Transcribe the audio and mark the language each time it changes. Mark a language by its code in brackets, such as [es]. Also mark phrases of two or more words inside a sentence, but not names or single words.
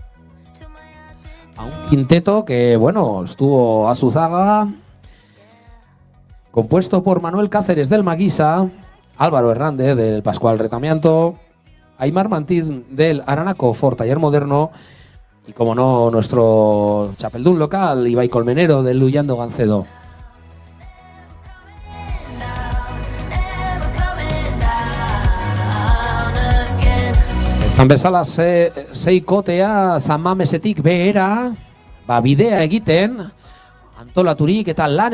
[es] a un quinteto que, bueno, estuvo a su zaga, compuesto por Manuel Cáceres del Maguisa, Álvaro Hernández del Pascual Retamianto, Aymar Mantín del Aranaco Ford Taller Moderno y, como no, nuestro chapeldún local, Ibai Colmenero del Luyando Gancedo. [eu] Esan bezala seikotea Zamamesetik behera bidea egiten, antolaturik eta lan